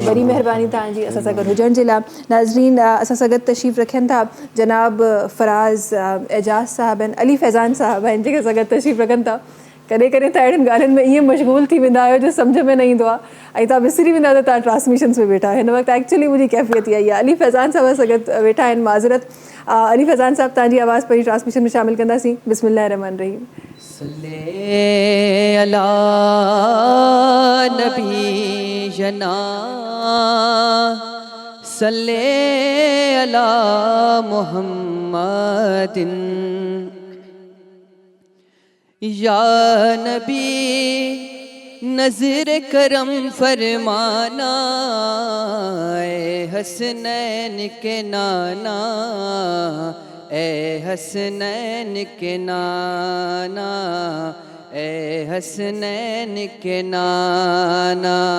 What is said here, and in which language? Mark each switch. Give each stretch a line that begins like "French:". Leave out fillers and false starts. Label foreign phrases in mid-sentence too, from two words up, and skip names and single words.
Sindhi: वॾी महिरबानी तव्हांजी असां सां गॾु हुजण जे लाइ. नाज़रीन, असां सां गॾु तशरीफ़ रखनि था जनाब फ़राज़ एजाज़ साहब आहिनि, अली फैज़ान साहब आहिनि जेके असां गॾु तशरीफ़ रखनि था. कॾहिं कॾहिं त अहिड़ियुनि ॻाल्हियुनि में ईअं मशगूल थी वेंदा आहियो जो सम्झ में न ईंदो आहे ऐं तव्हां विसरी वेंदा त तव्हां ट्रांसमिशन्स में वेठा आहियो. हिन वक़्तु एक्चुअली मुंहिंजी कैफ़ियत इहा ई आहे. अली फैज़ान साहब सां गॾु वेठा आहिनि, माज़रत. अली फैज़ान साहब, तव्हांजी आवाज़ पंहिंजी ट्रांसमिशन में शामिलु कंदासीं.
Arabic: بسم الله رحمن رحيم. صلی علی نبی جنا صلی علی
Urdu: محمد یا نبی نظر کرم فرمانا اے حسنین کے نانا اے حسنین کے نانا اے حسنین کے نانا